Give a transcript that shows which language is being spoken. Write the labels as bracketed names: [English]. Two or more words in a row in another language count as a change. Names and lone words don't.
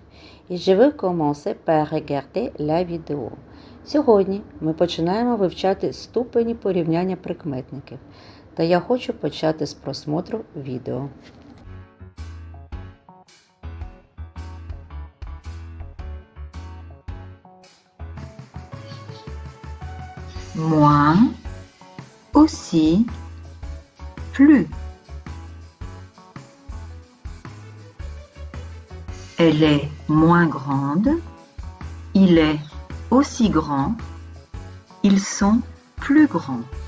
[French] І je vais commencer par regarder la vidéo. [Ukrainian] Сьогодні ми починаємо вивчати ступені порівняння прикметників. Та я хочу почати з просмотру відео. [French] Moins, aussi, plus. Elle est moins grande, il est aussi grand, ils sont plus grands.